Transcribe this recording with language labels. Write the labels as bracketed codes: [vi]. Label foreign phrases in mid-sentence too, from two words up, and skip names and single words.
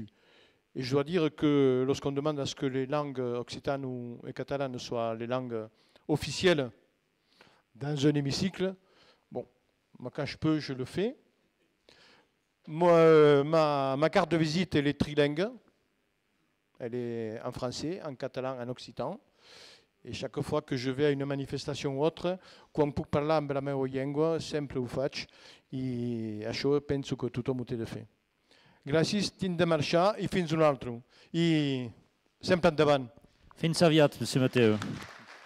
[fr] Et je dois dire que lorsqu'on demande à ce que les langues occitanes et catalanes soient les langues officielles dans un hémicycle, bon, moi quand je peux, je le fais. Moi, ma carte de visite, elle est trilingue. Elle est en français, en catalan, en occitan. Et chaque fois que je vais à une manifestation ou autre, [ca] quan puc parlar amb la meva llengua, sempre ho faig. I això penso que tothom ho té de fer. Gràcies, tinc de marxar i fins un altre. I sempre endavant. Fins aviat, M. Mateu.